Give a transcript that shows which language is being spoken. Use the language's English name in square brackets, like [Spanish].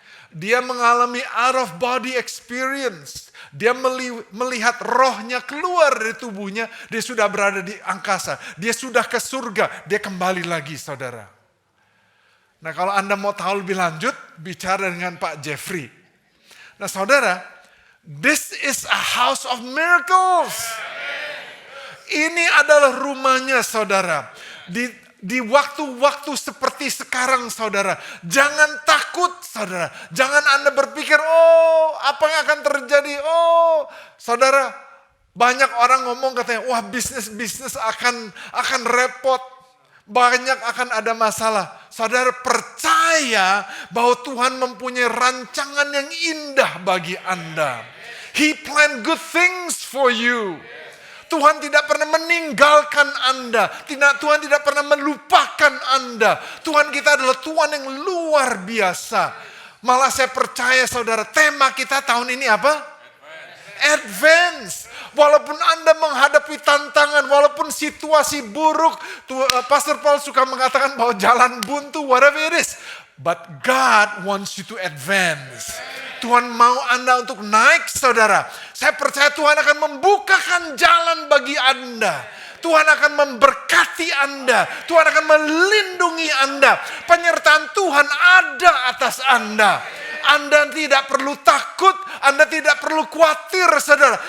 [Indonesian] Dia mengalami out of body experience. Dia melihat rohnya keluar dari tubuhnya. Dia sudah berada di angkasa. Dia sudah ke surga. Dia kembali lagi saudara. Nah kalau Anda mau tahu lebih lanjut, bicara dengan Pak Jeffrey. Nah saudara, [English] this is a house of miracles. [Indonesian] Ini adalah rumahnya saudara. Di waktu-waktu seperti sekarang saudara, jangan takut saudara. Jangan Anda berpikir, oh apa yang akan terjadi. Oh saudara, banyak orang ngomong katanya, wah bisnis akan repot. Banyak akan ada masalah. Saudara percaya bahwa Tuhan mempunyai rancangan yang indah bagi Anda. [English] He planned good things for you. [Indonesian] Tuhan tidak pernah meninggalkan Anda. Tuhan tidak pernah melupakan Anda. Tuhan kita adalah Tuhan yang luar biasa. Malah saya percaya saudara, tema kita tahun ini apa? Advance. Walaupun Anda menghadapi tantangan, walaupun situasi buruk, Pastor Paul suka mengatakan bahwa jalan buntu, [English] whatever it is. But God wants you to advance. [Indonesian] Tuhan mau Anda untuk naik saudara. Saya percaya Tuhan akan membukakan jalan bagi Anda. Tuhan akan memberkati Anda. Tuhan akan melindungi Anda. Penyertaan Tuhan ada atas Anda. Anda tidak perlu takut, Anda tidak perlu khawatir saudara.